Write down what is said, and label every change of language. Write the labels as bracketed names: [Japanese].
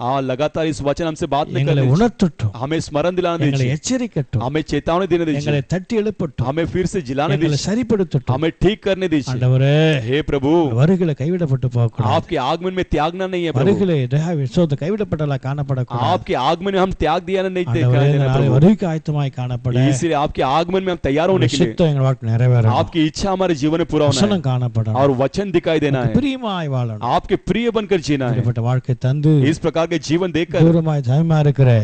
[Hindi] हाँ, लगातार इस वचन हमसे बात नहीं [Tamil] எங்களை [Hindi] करने दीजिए। [Tamil] உணர்த்தட்டும். [Hindi] हमें स्मरण दिलाने [Tamil] எங்களை [Hindi] दीजिए, [Tamil] எச்சரிக்கட்டும். [Hindi] हमें चेतावनी देने [Tamil] எங்களை [Hindi] दीजिए, [Tamil] தட்டி எழுப்பட்டும். [Hindi] हमें फिर से जिलाने [Tamil] எங்களை [Hindi] दीजिए, [Tamil] சரிப்படுத்தட்டும். [Hindi] हमें ठीक करने दीजिए। [Tamil] ஆண்டவரே, [Hindi] हे प्रभु, [Tamil] வருகில கைவிடப்பட்டு போகக்கூடாது. [Hindi] आपके आगमन में त्यागना नहीं है प्रभु, [Tamil] வருகிலே தேக விசுவாசத்தை கைவிடப்பட்டலா காணப்படக்கூடாது. [Hindi] आपके आगमन में हम त्याग दिया नहीं [Tamil] ஆண்டவரே, இந்த நாளை [Hindi] प्रभु, [Tamil] வருகைக்கு ஆயத்தமாய் காணப்பட [Hindi] इसलिए आपके आगमन में हम तैयार होने के लिए, [Tamil] சித்தம் எங்கள் வாழ்க்கை நிறைவேறணும். [Hindi] आपकी इच्छा हमारे जीवन में पूरा होना [Tamil] வசனம் [Hindi] है [Tamil] காணப்படணும். [Hindi] और वचन दिखाई देना है, [Tamil] பிரியமாய் வாழணும். [Hindi] आपके प्रिय बनकर जीना है। [Tamil] இப்படிப்பட்ட வாழ்க்கை தந்து [Hindi] इस प्रकार के जीवन देखकर [Tamil] தூரமாய் தயமா இருக்கிற